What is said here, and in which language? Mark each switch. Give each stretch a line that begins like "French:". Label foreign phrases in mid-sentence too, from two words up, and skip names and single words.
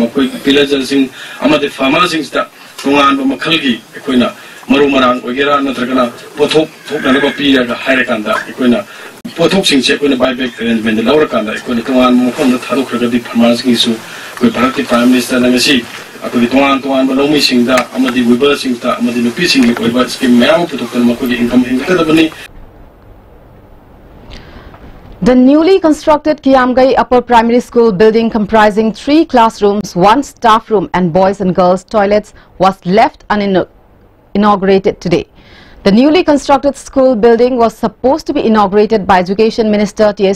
Manipuri: makoi villager sing ama de farmers sing sta tongan ba makhal gi akoina maru marang ogera natraga pothok thokna ba pi ga haire kanda akoina pothok sing che koina
English: buyback arrangement
Manipuri: laura kanda koina tongan mo khon na thadok khagadi farmers gi su koi bharati
English: prime minister
Manipuri: na ngasi akoi tongan ba lomi sing da amadi weber sing da amadi nupi sing gi koi ba scheme mayam pothok na ko gi income hingada bani.
English: The newly constructed Kiamgai Upper Primary School building comprising 3 classrooms, 1 staff room and boys and girls toilets was left inaugurated today. The newly constructed school building was supposed to be inaugurated by Education Minister T.S.